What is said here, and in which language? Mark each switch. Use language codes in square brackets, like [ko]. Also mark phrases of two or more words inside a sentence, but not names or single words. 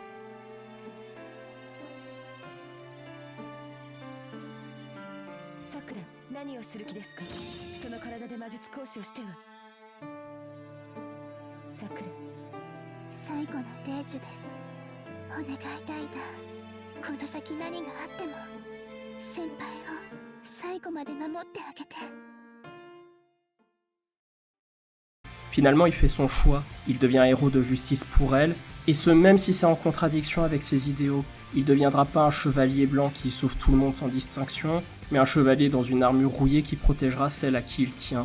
[ja] さくら、何をする気ですか。その体で魔術講師をしては。さくら、最後の霊樹です。お願いライダー、この先何があっても先輩を最後まで守ってあげて。 [fr] Finalement, il fait son choix, il devient héros de justice pour elle, et ce même si c'est en contradiction avec ses idéaux. Il ne deviendra pas un chevalier blanc qui sauve tout le monde sans distinction, mais un chevalier dans une armure rouillée qui protégera celle à qui il tient.